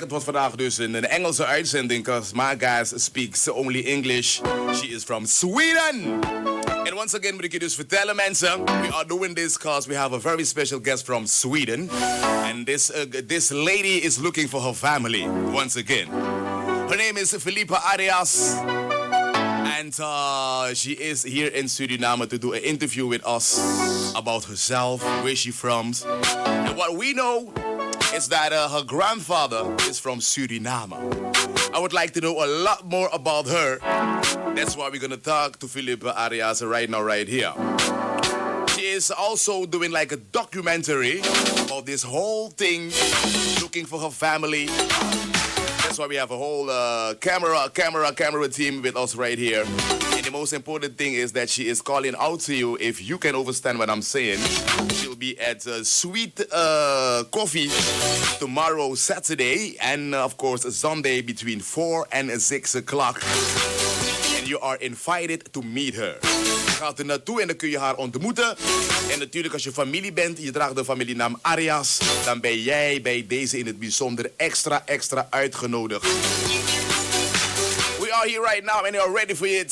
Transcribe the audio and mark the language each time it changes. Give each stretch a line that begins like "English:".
Dutch: Het was vandaag dus een Engelse uitzending,
English: because my guys speaks only English. She is from Sweden. And once again,
Dutch: moet ik je dus vertellen, mensen.
English: We are doing this because we have a very special guest from Sweden. And this lady is looking for her family, once again. Her name is Filippa Arrias. And she is here in Suriname to do an interview with us about herself, where she's from. And what we know is that her grandfather is from Suriname. I would like to know a lot more about her. That's why we're going to talk to Filippa Arrias right now, right here. She is also doing like a documentary about this whole thing, looking for her family. That's why we have a whole camera team with us right here. And the most important thing is that she is calling out to you, if you can understand what I'm saying. She'll be at Sweet Coffee tomorrow, Saturday. And of course, Sunday between 4 and 6 o'clock. And you are invited to meet her.
Dutch: Je gaat er naartoe en dan kun je haar ontmoeten. En natuurlijk als je familie bent, je draagt de familienaam Arrias, dan ben jij bij deze in het bijzonder extra uitgenodigd.
English: We are here right now and you are ready for it.